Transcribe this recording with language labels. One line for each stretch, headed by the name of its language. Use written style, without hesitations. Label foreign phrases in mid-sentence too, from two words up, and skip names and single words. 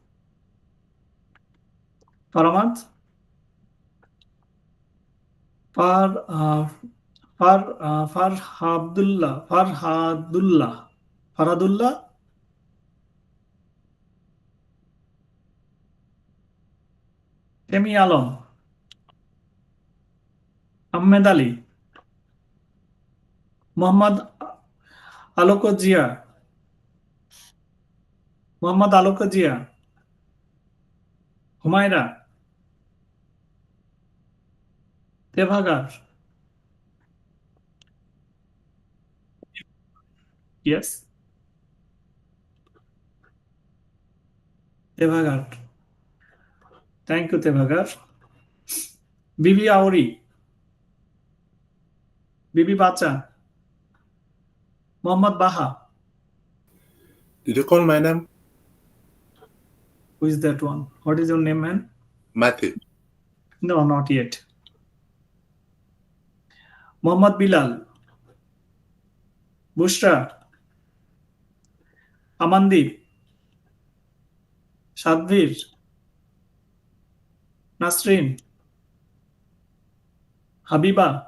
English: Faramad. Far, Farhadullah. Farhadullah. Faradullah. Temi Alam. Ahmed Ali. মোহাম্মদ আলোক জিয়া, মোহাম্মদ আলোক জিয়া, হুমায়রা, তেভাগার, ইয়েস, তেভাগার, thank you তেভাগার, বিবি আউরি, বিবি বাচা, মোহাম্মদ বাহা, Did you call my name? who is that one? What is your name, man? Matthew. No, not yet. মোহাম্মদ বিলাল, বুশরা, আমানদীপ, সাদভীর, নাসরিন, হাবিবা,